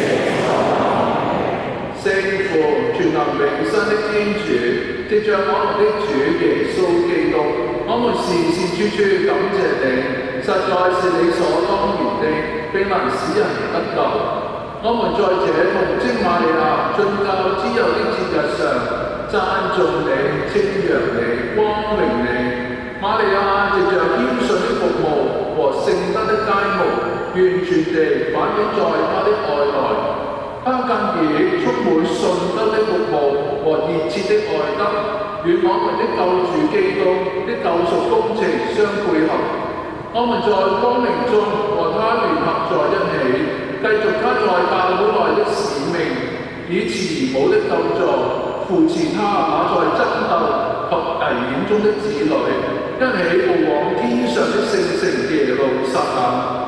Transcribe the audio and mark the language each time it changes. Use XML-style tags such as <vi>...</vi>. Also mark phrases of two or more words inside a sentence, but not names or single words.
<zh>聖父，全能永生的天主，藉着我們的主耶穌基督，我們時時處處感謝你，實在是理所當然的，並能使人得救。我們在這童貞瑪利亞進教之佑的節日上，讚頌你、稱揚你、光榮你。瑪利亞藉着謙遜的服務和聖德的楷模，完全地反映在她的愛內。她更以充滿信德的服務和熱切的愛德，與我們的救主基督的救贖工程相配合。我們在光明中和他聯合在一起，繼續他在教會內的使命，以慈母的救助扶持他那在爭鬥及危險中的子女，一起步往天上的聖城耶路撒冷。</zh>